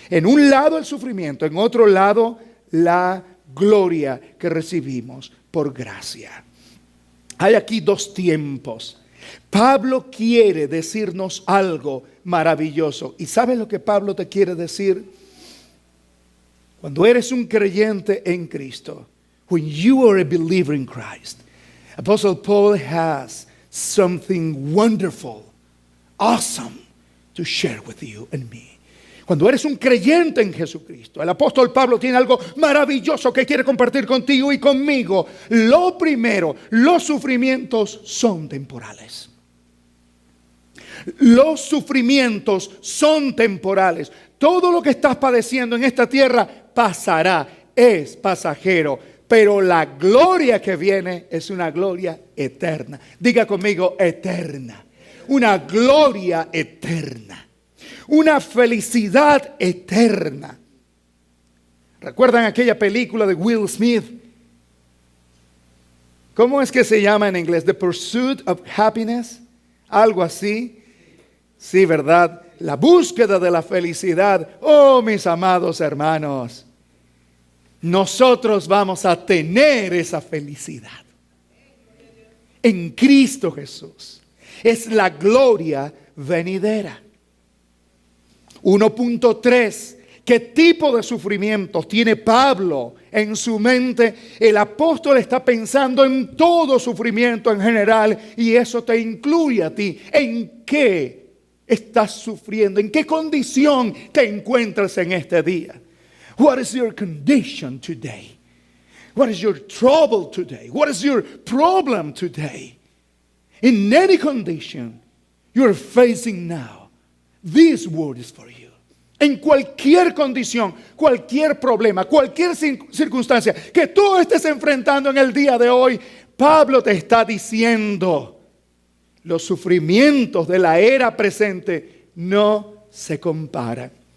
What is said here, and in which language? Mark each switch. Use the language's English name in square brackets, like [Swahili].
[Spanish] En un lado el sufrimiento, en otro lado la gloria que recibimos por gracia. Hay aquí dos tiempos. Pablo quiere decirnos algo maravilloso. ¿Y sabes lo que Pablo te quiere decir? [English] Cuando eres un creyente en Cristo, when you are a believer in Christ, Apostle Paul has something wonderful, awesome to share with you and me. [Spanish] Cuando eres un creyente en Jesucristo, el apóstol Pablo tiene algo maravilloso que quiere compartir contigo y conmigo. Lo primero, los sufrimientos son temporales. Los sufrimientos son temporales. Todo lo que estás padeciendo en esta tierra pasará, es pasajero. Pero la gloria que viene es una gloria eterna. Diga conmigo, eterna. Una gloria eterna. Una felicidad eterna. ¿Recuerdan aquella película de Will Smith? ¿Cómo es que se llama en inglés? [English] The Pursuit of Happiness. [Spanish] Algo así. Sí, ¿verdad? La búsqueda de la felicidad. Oh, mis amados hermanos. Nosotros vamos a tener esa felicidad. En Cristo Jesús. Es la gloria venidera. 1.3. ¿Qué tipo de sufrimientos tiene Pablo en su mente? El apóstol está pensando en todo sufrimiento en general y eso te incluye a ti. ¿En qué estás sufriendo? ¿En qué condición te encuentras en este día? [English] What is your condition today? What is your trouble today? What is your problem today? In any condition you are facing now, this word is for you. [Spanish] En cualquier condición, cualquier problema, cualquier circunstancia que tú estés enfrentando en el día de hoy, Pablo te está diciendo, los sufrimientos de la era presente no se comparan.